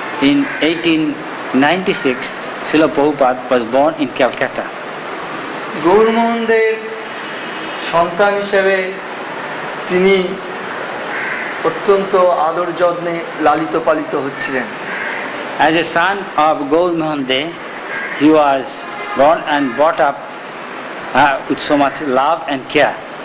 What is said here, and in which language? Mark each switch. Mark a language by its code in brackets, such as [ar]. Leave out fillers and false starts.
[en] In 1896, Srila Prabhupada was born in Calcutta. [bn] গৌরমোহনদের সন্তান হিসেবে তিনি অত্যন্ত আদর যত্নে লালিত পালিত হচ্ছিলেন। [en] As a son of Gaur Mohan, he was born and brought up with so much love and care.